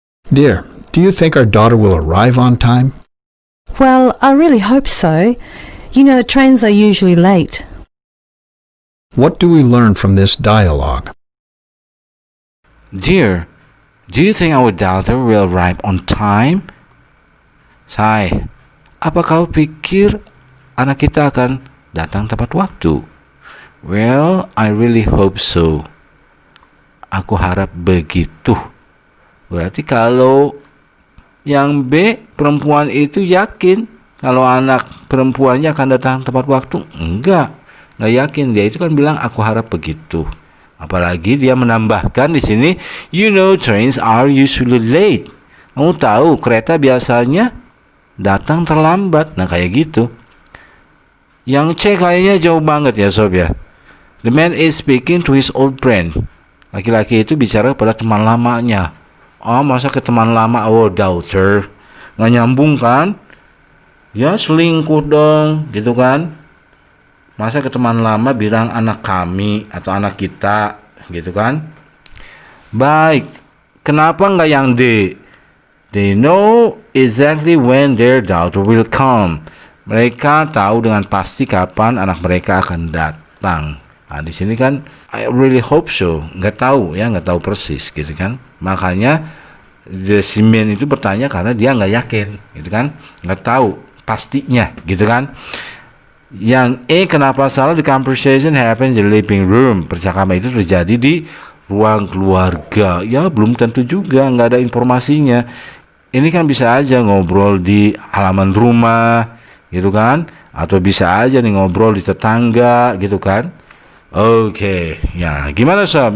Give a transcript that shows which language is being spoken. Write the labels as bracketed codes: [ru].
[en] Dear, do you think our daughter will arrive on time? Well, I really hope so. You know, trains are usually late. What do we learn from this dialogue? Dear, do you think our daughter will arrive on time? [id] Say, apa kau pikir anak kita akan datang tepat waktu? [en] Well, I really hope so. [id] Aku harap begitu. Berarti kalau yang B, perempuan itu yakin kalau anak perempuannya akan datang tepat waktu? Enggak yakin. Dia itu kan bilang aku harap begitu. Apalagi dia menambahkan di sini, [en] you know trains are usually late. [id] Kamu tahu kereta biasanya datang terlambat. Nah kayak gitu. Yang C kayaknya jauh banget ya sob ya. [en] The man is speaking to his old friend. [id] Laki-laki itu bicara pada teman lamanya. Oh, masa ke teman lama? Oh, daughter. Nggak nyambung kan? Ya, selingkuh dong, gitu kan? Masa ke teman lama bilang anak kami atau anak kita, gitu kan? Baik, kenapa nggak yang D? [en] They know exactly when their daughter will come. [id] Mereka tahu dengan pasti kapan anak mereka akan datang. Nah, di sini kan [en] I really hope so. [id] Nggak tahu ya, nggak tahu persis, gitu kan? Makanya si man itu bertanya karena dia nggak yakin, gitu kan? Nggak tahu pastinya, gitu kan? Yang kenapa salah? [en] The conversation happened in the living room. [id] Percakapan itu terjadi di ruang keluarga. Ya, belum tentu juga, nggak ada informasinya. Ini kan bisa aja ngobrol di halaman rumah, gitu kan? Atau bisa aja nih ngobrol di tetangga, gitu kan? Oke, ya gimana sob?